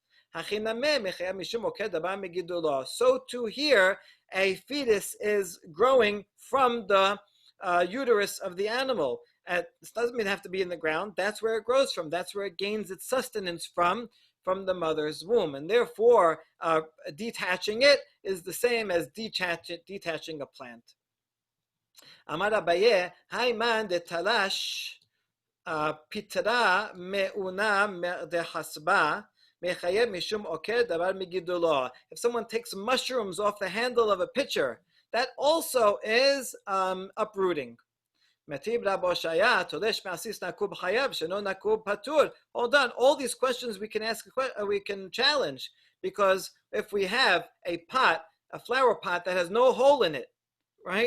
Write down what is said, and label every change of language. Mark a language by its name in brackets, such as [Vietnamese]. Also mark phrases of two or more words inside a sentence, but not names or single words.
[English] So too here, a fetus is growing from the uterus of the animal. This doesn't mean have to be in the ground. That's where it grows from. That's where it gains its sustenance from the mother's womb. And therefore, detaching it is the same as detaching a plant. [Aramaic] אמר אביי, האי מאן דתלש פטריא מאוניא דחצבא מיחייב משום עוקר דבר מגידולו. [English] If someone takes mushrooms off the handle of a pitcher, that also is uprooting. Hold on, all these questions we can ask, we can challenge, because if we have a flower pot that has no hole in it, right?